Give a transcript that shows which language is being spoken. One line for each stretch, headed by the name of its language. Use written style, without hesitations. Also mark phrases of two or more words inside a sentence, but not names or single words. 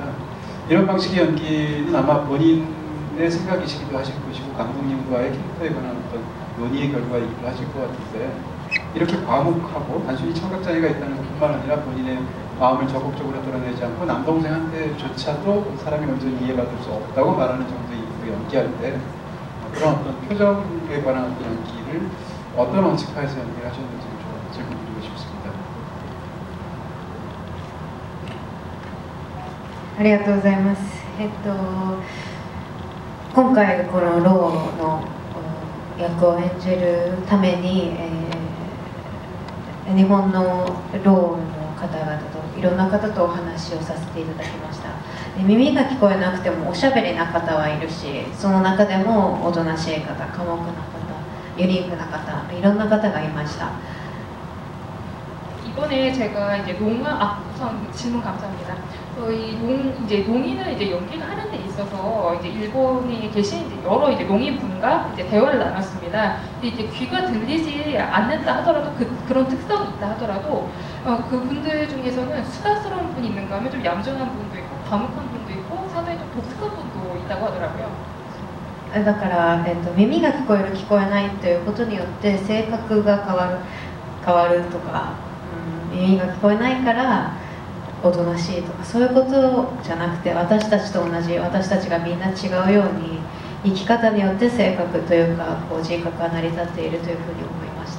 Korean: 이런 방식의 연기는 아마 본인의 생각이시기도 하실 것이고 감독님과의 캐릭터에 관한 어떤 논의의 결과이기도 하실 것 같은데 이렇게 과묵하고 단순히 청각장애가 있다는 것뿐만 아니라 본인의 마음을 적극적으로 드러내지 않고 남동생한테조차도 사람이 완전히 이해받을 수 없다고 말하는 정도의 연기할 때 그런 어떤 표정에 관한 어떤 연기를 어떤 원칙하에서 연기를 하셨는지 좀 질문드리고 싶습니다.
Japanese: ありがとうございます。今回このローの役を演じるために、日本のローの方々といろんな方とお話をさせていただきました。耳が聞こえなくてもおしゃべりな方はいるし、その中でもおとなしい方、寡黙な方、ユニークな方、いろんな方がいました。
Korean: 이번 이번에 제가 이제 우선 질문 감사합니다. 저희 이제 농인을 이제 연기를 하는 데 있어서 이제 일본에 계신 이제 여러 이제 농인분과 이제 대화를 나눴습니다. 근데 이제 귀가 들리지 않는다 하더라도 그런 특성이 있다 하더라도 그분들 중에서는 수다스러운 분이 있는가 하면 좀 얌전한 분도 있고 과묵한 분도 있고 상당히 좀 독특한 분도 있다고 하더라고요.
Japanese: だから、耳が聞こえる聞こえないということによって性格が変わるとか、耳が聞こえないからおとなしいとかそういうことじゃなくて、私たちと同じ、私たちがみんな違うように生き方によって性格というか人格が成り立っているというふうに思いました。